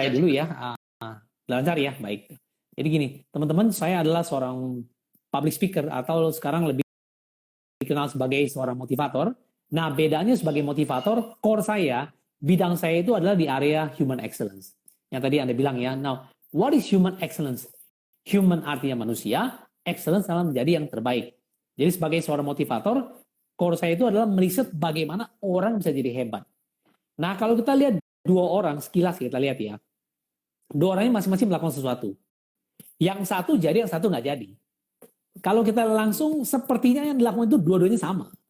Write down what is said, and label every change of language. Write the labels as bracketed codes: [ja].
[id] saya dulu ya. Lancar ya, baik. Jadi gini, teman-teman, saya adalah seorang public speaker atau sekarang lebih dikenal sebagai seorang motivator. Nah, bedanya sebagai motivator, core saya, bidang saya itu adalah di area human excellence. Yang tadi Anda bilang ya. [en] Now, what is human excellence? [id] Human artinya manusia, excellence adalah menjadi yang terbaik. Jadi sebagai seorang motivator, core saya itu adalah meriset bagaimana orang bisa jadi hebat. Nah, kalau kita lihat dua orang, sekilas kita lihat ya, dua orang ini masing-masing melakukan sesuatu. Yang satu jadi, yang satu nggak jadi. Kalau kita langsung, sepertinya yang dilakukan itu dua-duanya sama.